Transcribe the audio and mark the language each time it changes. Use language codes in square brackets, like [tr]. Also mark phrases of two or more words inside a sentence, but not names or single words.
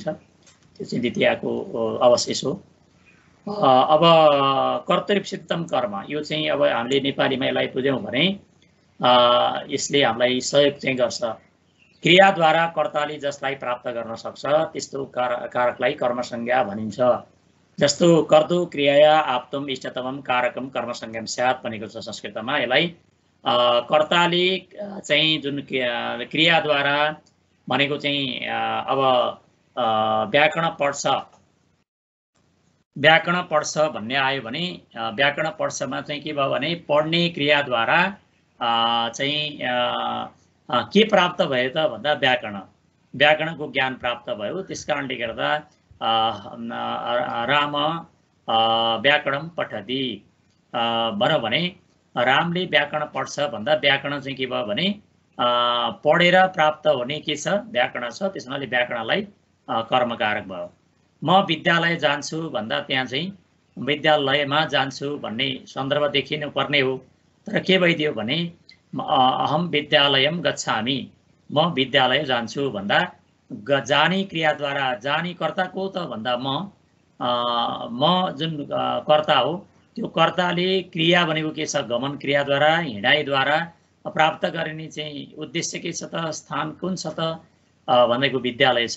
[ne] त्यो चाहिँ द्वितीयको अवशेष हो। अब [sa] कर्तव्य सिद्धम कर्म [ne] यो चाहिँ अब हामीले नेपालीमा यसलाई बुझ्यौँ भने यसले हामीलाई सहयोग चाहिँ गर्छ। क्रियाद्वारा कर्ताले जसलाई प्राप्त गर्न सक्छ त्यस्तो कारकलाई कर्मसंज्ञा भनिन्छ। जस्तो [sa] कर्तु क्रियाया आप्तुम इष्टतमम कारकम कर्मसंज्ञाम स्यात् [ne] भनेको छ संस्कृतमा। यसलाई कर्ताले चाहिँ जुन क्रियाद्वारा भनेको चाहिँ अब व्याकरण पढ्छ भन्ने आयो भने व्याकरण पढ्छमा चाहिँ के भयो भने पढ्ने क्रियाद्वारा चाहिँ के प्राप्त भयो त भन्दा व्याकरणको ज्ञान प्राप्त भयो। त्यसकारणले गर्दा [sa] राम व्याकरण पठति [ne] भनौँ भने रामले व्याकरण पढ्छ भन्दा व्याकरण चाहिँ के भयो भने पढेर प्राप्त हुने के छ व्याकरण छ। त्यसमाले व्याकरणलाई कर्मकारक भयो। म विद्यालय जान्छु भन्दा त्यहाँ चाहिँ विद्यालयमा जान्छु भन्ने सन्दर्भ देखिनु पर्ने हो। तर के भइदियो भने [sa] अहम विद्यालयम गच्छामि, [ne] म विद्यालय जान्छु भन्दा जाने क्रियाद्वारा, जाने कर्ता को त भन्दा म जुन कर्ता हो त्यो कर्ताले क्रिया भनेको के छ, गमन क्रियाद्वारा, हिँडाइद्वारा प्राप्त गरिने चाहिँ उद्देश्य के छ त, स्थान कुन छ त भनेको विद्यालय छ।